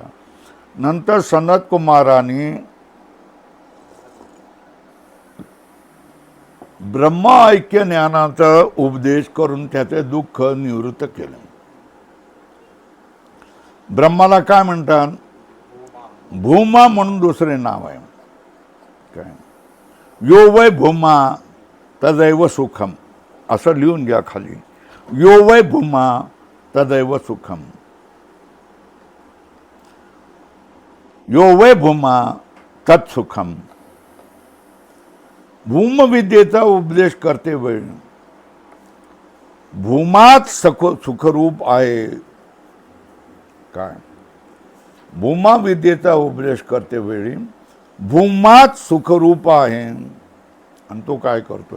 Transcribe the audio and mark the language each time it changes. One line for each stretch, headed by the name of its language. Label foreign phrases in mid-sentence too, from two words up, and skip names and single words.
Marathi: नंतर सनत कुमाराने ब्रह्म ऐक्य ज्ञानाचा उपदेश करून त्याचे दुःख निवृत्त केले. ब्रह्माला काय म्हणतात? भूमा म्हणून दुसरे नाव आहे. काय?
Sanskrit: यो वै भूमा तदैव सुखम
Marathi: असं लिहून घ्या खाली.
Sanskrit: यो वै भूमा तदैव सुखम. यो वै भूमा तत्सुखम.
Marathi: भूमविद्येचा उपदेश करते वेळी भूमाच सुखरूप आहे. काय? भूमा विद्येचा उपदेश करते वेळी भूमाच सुखरूप आहे. आणि तो काय करतोय?